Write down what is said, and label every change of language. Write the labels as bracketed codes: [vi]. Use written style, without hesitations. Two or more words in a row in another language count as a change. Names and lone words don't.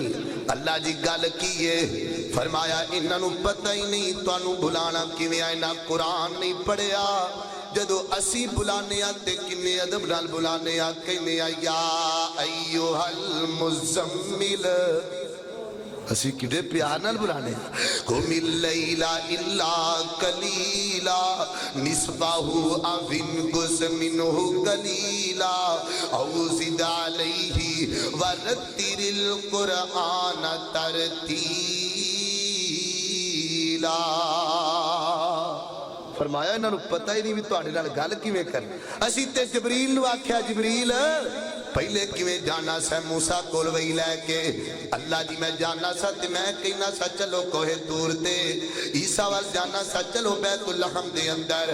[pa] اللہ جی گل کی ہے فرمایا انہاں نوں پتا ہی نہیں تہانوں بلانا کویں آ. انہاں قرآن نہیں پڑھیا جدوں اسی بلانے آ تے کنے ادب نال بلانے آ کہنے آ [ar] يا أيها المزمل. [pa] اسی کڈے پیار نال بلانے [ar] قم الليل إلا قليلا نصفه أو انقص منه قليلا أو زد عليه ورتل القرآن ترتيلا. [pa] فرمایا انہاں نوں پتا ہی نہیں بھی تہاڈے نال گل کویں کرنی. اسی تے جبریل نوں آکھیا جبریل پہلے کویں جانا سا موسیٰ کول وحی لے کے اللہ جی میں جانا سا تے میں کہنا سا چلو کوہِ طور تے عیسیٰ وال جانا سا چلو بیت اللحم دے اندر.